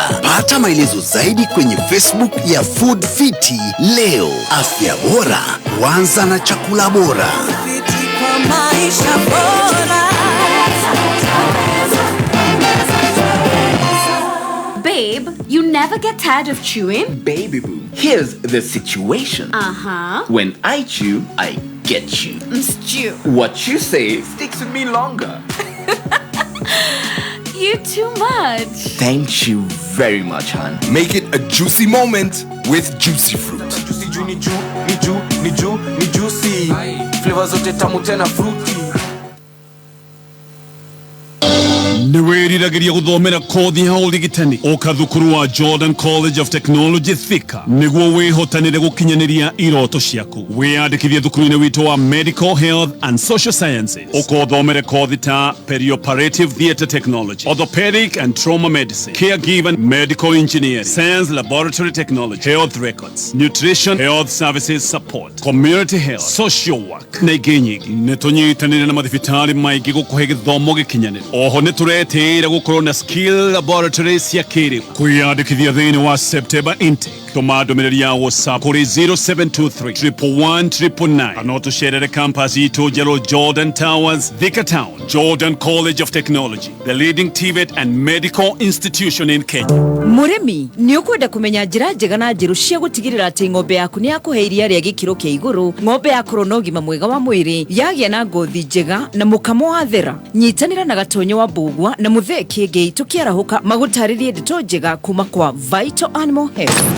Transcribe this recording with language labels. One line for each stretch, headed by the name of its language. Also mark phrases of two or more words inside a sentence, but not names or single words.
Swahili: Pata maelezo zaidi kwenye Facebook ya Food Fiti leo. Afya bora huanza na chakula bora.
English: Babe, you never get tired of chewing? Baby boo, here's the situation. When I chew, I get you. Stew. What you say sticks with me longer. You too much. Thank you very much, hon. Make it a juicy moment with Juicy Fruit.
Swahili: Juicy ni juicy. Flavors zote tamu tena fruity.
Kikuyu: Niwiriragiria guthomera kothi ya urigitani oka thukuru wa Jordan College of Technology Thika niguo wihotanire gukinyaniria iroto ciaku wiyandikithie thukuru-ini witu wa Medical Health and Social Sciences ukothomere kothi ta Perioperative Theatre Technology, Orthopedic and Trauma Medicine, Caregiver Medical Engineering, Science Laboratory Technology, Health Records, Nutrition, Health Services Support, Community Health, Social Work na ingĩ nyingĩ. Nitunyitanire na mathibitari maingĩ gukuhe githomo gikinyanire. Oho nituretĩĩra gukorwo na
English: skill laboratories
Kikuyu: cia kĩrĩu. Kwiyandĩkithia thĩinĩ wa
English: September intake
Kikuyu: tuma ndũmĩrĩri ya WhatsApp kuri 0723 111 kana ũtũcerere campus itũ njerũ Jordan Towers, Thika Town.
English: Jordan College of Technology, the leading TVET and medical institution in Kenya.
Kikuyu: Murimi ni ukwenda kumenya njira njega na njiru cia gutigirira ati ng'ombe yaku ni yakuhe iria ria gikiro kia iguru, ng'ombe yakorwo na ũgima mwega wa mwĩrĩ, yagia na ngothi njega na mukamo wa thera. Nyitanĩra na gatonyo wa Mbugua na Muthee Kĩengei tukiarahuka magutaririe ndeto njega kuma kwa Vital Animal Health.